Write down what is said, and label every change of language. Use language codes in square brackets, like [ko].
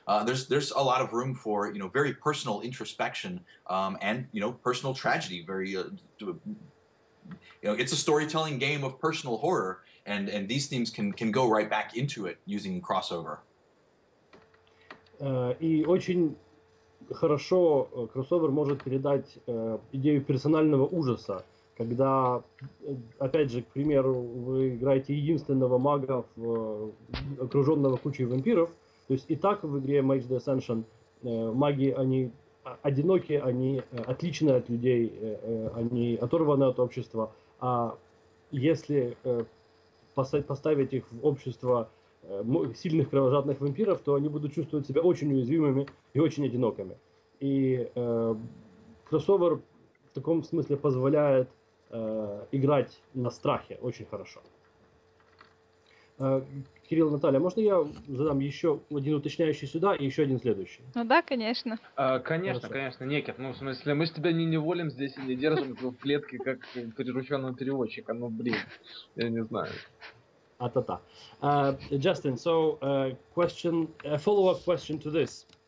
[en] There's a lot of room for very personal introspection and personal tragedy. Very it's a storytelling game of personal horror, and these themes can go right back into it using crossover. [ru] И очень хорошо кроссовер может передать идею персонального ужаса, когда, опять же, к примеру, вы играете единственного мага, окруженного кучей вампиров, то есть и так в игре Mage the Ascension маги, они одинокие, они отличные от людей, они оторваны от общества, а если поставить их в общество сильных кровожадных вампиров, то они будут чувствовать себя очень уязвимыми и очень одинокими. И кроссовер в таком смысле позволяет играть на страхе очень хорошо. Кирилл, Наталья, можно я задам еще один уточняющий сюда и еще один следующий? Ну да, конечно. Конечно, Некит. Ну, в смысле, мы ж тебя не неволим здесь и не держим в клетке, как прирученного переводчика. Ну, блин, я не знаю. Ta-ta. [en] Justin, so a follow-up question to this.